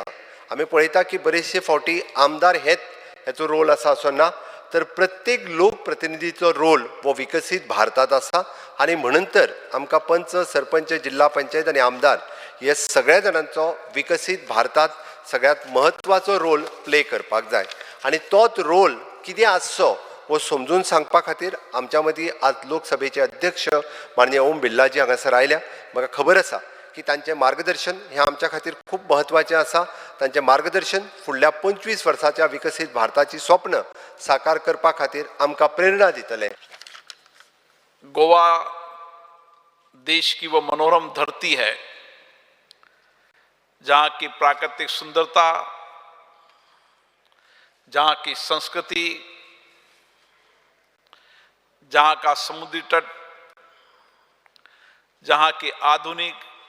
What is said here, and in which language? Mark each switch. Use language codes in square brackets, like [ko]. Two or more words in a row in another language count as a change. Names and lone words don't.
[kok] आमी पळयता की बरेचशे फावटी आमदार हेचो रोल आसा असो ना, तर प्रत्येक लोकप्रतिनिधीचो रोल वो विकसीत भारतात आसा आनी म्हणून तर आमकां पंच, सरपंच, जिल्हा पंचायत आनी आमदार हे सगळ्या जाणांचो विकसीत भारतात सगळ्यात महत्वाचो [en] role play [kok] करपाक जाय आनी तोच रोल कितें आसचो वो समजून सांगपा खातीर आमच्या मदीं आज लोकसभेचे अध्यक्ष माननीय ओम बिर्लाजी हांगासर आयल्या। म्हाका खबर आसा की तांचें मार्गदर्शन हें आमच्या खातीर खूब महत्वाचें आसा। तांचें मार्गदर्शन फुडल्या 25 वर्साच्या विकसीत भारताची स्वप्न साकार करपा खातीर आमकां प्रेरणा दितलें। [hi] गोवा देश की वो मनोरम धरती है जहाँ की प्राकृतिक सुंदरता, जहाँ की संस्कृति, जहाँ का समुद्री तट, जहाँ की आधुनिक